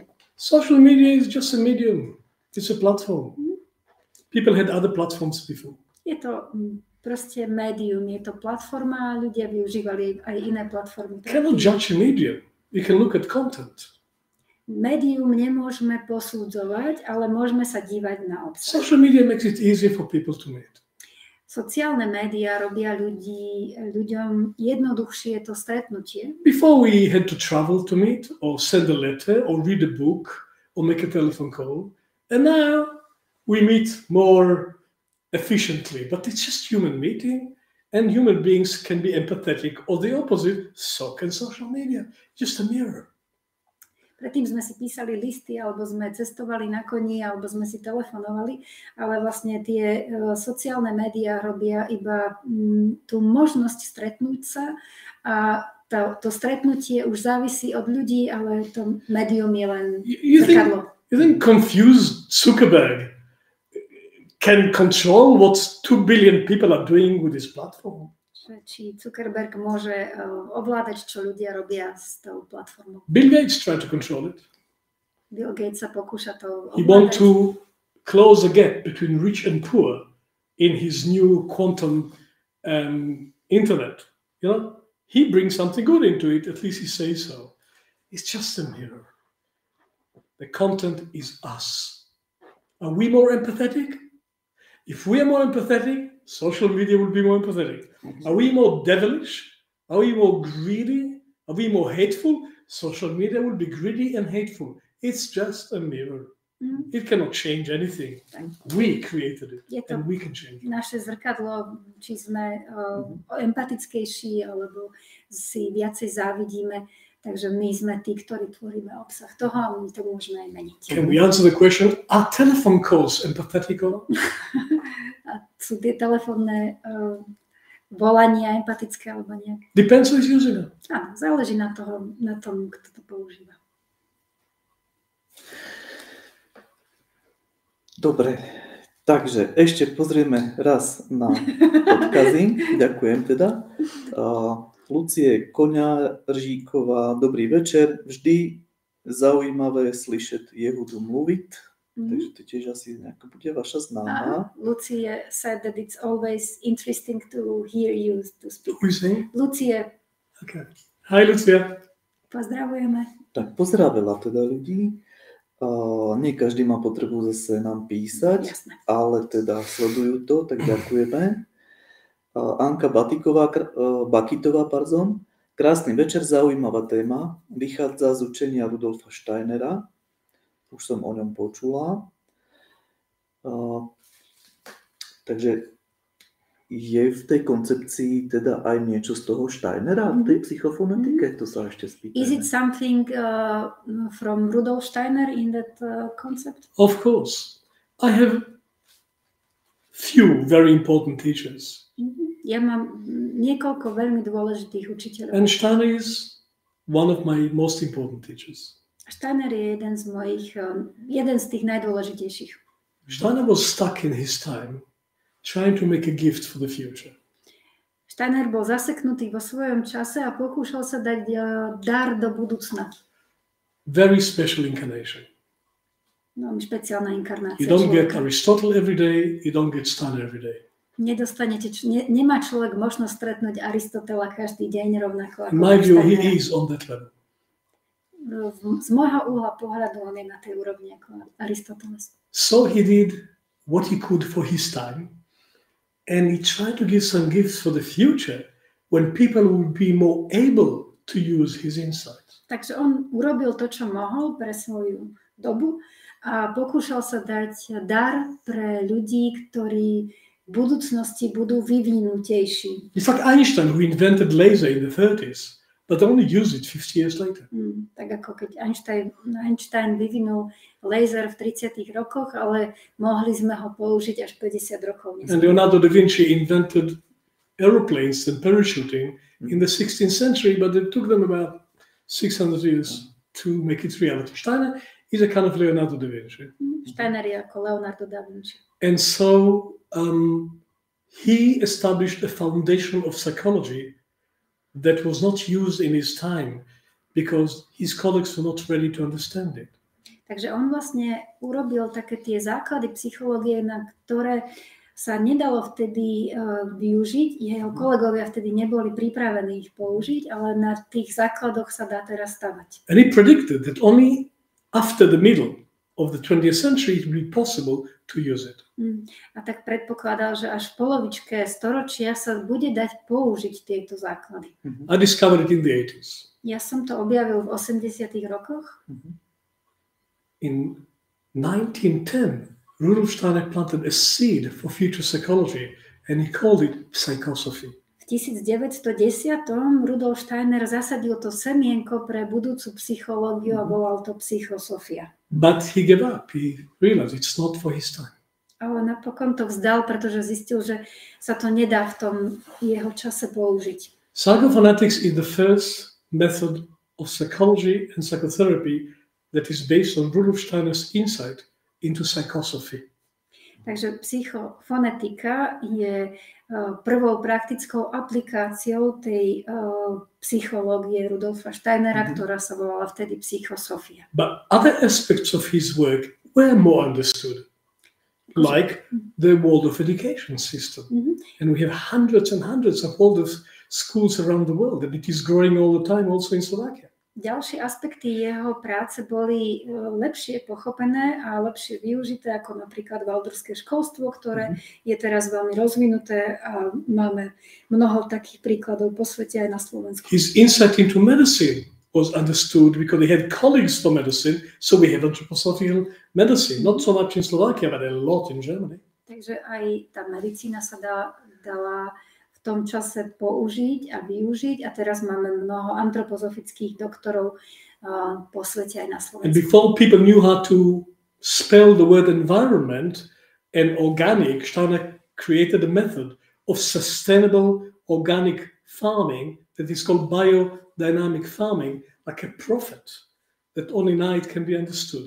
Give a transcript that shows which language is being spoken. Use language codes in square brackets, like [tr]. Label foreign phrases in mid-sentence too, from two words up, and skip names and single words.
[en] Social media is just a medium. It's a platform. People had other platforms before. [sk] Je to proste médium, je to platforma a ľudia využívali aj iné platformy. [en] You cannot judge a medium. You can look at content. [sk] Médium nemôžeme posudzovať, ale môžeme sa dívať na obsah. [en] Social media makes it easier for people to meet. [sk] Sociálne médiá robia ľuďom jednoduchšie to stretnutie. [en] Before we had to travel to meet or send a letter or read a book or make a telephone call. And now we meet more efficiently, but it's just human meeting and human beings can be empathetic or the opposite, so can social media, just a mirror. [sk] Predtým sme si písali listy, alebo sme cestovali na koni, alebo sme si telefonovali, ale vlastne tie sociálne médiá robia iba tú možnosť stretnúť sa a to stretnutie už závisí od ľudí, ale to médium je len zrkadlo. [en] You think confused Zuckerberg can control what 2 billion people are doing with his platform? [sk] Či Zuckerberg môže ovládať, čo ľudia robia s tou platformou. [en] Bill Gates tried to control it. [sk] Bill Gates sa pokúša to [en] He want [sk] ovládať. [en] to close the gap between rich and poor in his new quantum internet. You know, he brings something good into it. At least he says so. It's just a mirror. The content is us. Are we more empathetic? If we are more empathetic, social media will be more empathetic. Are we more devilish? Are we more greedy? Are we more hateful? Social media will be greedy and hateful. It's just a mirror. It cannot change anything. We created it and we can change it. [sk] Naše zrkadlo, či sme empatickejší, alebo si viacej závidíme. Takže my sme tí, ktorí tvoríme obsah toho a my to môžeme aj meniť. Can we answer the question, are telephone calls empathetic or not? A sú tie telefónne volania empatické alebo nie? Depends who's using it. Áno, záleží na tom, kto to používa. Dobre, takže ešte pozrieme raz na odkazy. Ďakujem teda. Lucie Koňaržíková, dobrý večer. [cs] Vždy zaujímavé slyšet Jehudu mluvit. [sk] Takže to tiež asi nejaká bude vaša známa. [en] Lucie said that it's always interesting to hear you to speak. Who is he? Lucie. Okay. Hi, Lucia. [sk] Pozdravujeme. Tak pozdravila teda ľudí. Nie každý má potrebu zase nám písať, Jasné. ale teda sledujú to, tak ďakujeme. Anka Bakitová, krásny večer, zaujímavá téma, vychádza z učenia Rudolfa Steinera, už som o ňom počula. Takže je v tej koncepcii teda aj niečo z toho Steinera, v tej psychofonetike, to sa ešte spýtajme. [en] Is it something from Rudolf Steiner in that concept? Of course. I have few very important teachers. [sk] Ja mám niekoľko veľmi dôležitých učiteľov. [en] And Steiner is one of my most important teachers. [sk] Steiner je jeden z tých najdôležitejších. [en] Steiner was stuck in his time, trying to make a gift for the future. [sk] Steiner bol zaseknutý vo svojom čase a pokúšal sa dať dar do budúcna. [en] Very special incarnation. [sk] No, špeciálna inkarnácia. [en] You don't get [sk] človeka. [en] Aristotle every day, you don't get Steiner every day. [sk] Nemá človek možnosť stretnúť Aristotela každý deň rovnako ako [en] In my view, he [sk] Steinera. [en] is on that level. [sk] Z môjho uhla pohľadu on je na tej úrovni ako Aristoteles. [en] So he did what he could for his time, and he tried to give some gifts for the future when people would be more able to use his insights. [sk] Takže on urobil to, čo mohol pre svoju dobu a pokúšal sa dať dar pre ľudí, ktorí v budúcnosti budú vyvinutejší. [en] It's like Einstein, who invented laser in the 30s, but only used it 50 years later. [sk] Tak ako keď Einstein vyvinul laser v 30. rokoch, ale mohli sme ho použiť až 50 rokov neskôr. [en] And Leonardo da Vinci invented aeroplanes and parachuting in the 16th century, but it took them about 600 years to make it reality. Steiner is a kind of Leonardo da Vinci. [sk] Steiner je ako Leonardo da Vinci. [en] And so he established a foundation of psychology that was not used in his time because his colleagues were not ready to understand it. [sk] Takže on vlastne urobil také tie základy psychológie, na ktoré sa nedalo vtedy využiť. Jeho kolegovia vtedy neboli pripravení ich použiť, ale na tých základoch sa dá teraz stavať. [en] And he predicted that only after the middle of the 20th century it would be possible to use it. [sk] A tak predpokladal, že až v polovičke storočia sa bude dať použiť tieto základy. [en] I discovered it in the 80s. [sk] Ja som to objavil v 80. rokoch. [en] In 1910, Rudolf Steiner planted a seed for future psychology and he called it psychosophy. [sk] V 1910 Rudolf Steiner zasadil to semienko pre budúcu psychológiu a volal to psychosofia. [en] But he gave up. He realized it's not for his time. [sk] Ale napokon to vzdal, pretože zistil, že sa to nedá v tom jeho čase použiť. [en] Psychophonetics is the first method of psychology and psychotherapy that is based on Rudolf Steiner's insight into psychosophy. [sk] Takže psychofonetika je prvou praktickou aplikáciou tej psychológie Rudolfa Steinera, ktorá sa volala vtedy psychosofia. [en] But other aspects of his work were more understood, like the Waldorf education system. And we have hundreds and hundreds of Waldorf schools around the world, and it is growing all the time also in Slovakia. [sk] Ďalšie aspekty jeho práce boli lepšie pochopené a lepšie využité, ako napríklad Waldorfské školstvo, ktoré je teraz veľmi rozvinuté a máme mnoho takých príkladov po svete aj na Slovensku. [en] His insight into medicine was understood because he had colleagues for medicine, so we have anthroposophical medicine, not so much in Slovakia, but a lot in Germany. [sk] Takže aj tá medicína sa dala v tom čase použiť a využiť a teraz máme mnoho antropozofických doktorov po svete aj na Slovensku. [en] And before people knew how to spell the word environment and organic, Steiner created a method of sustainable organic farming that is called biodynamic farming, like a prophet that only now it can be understood.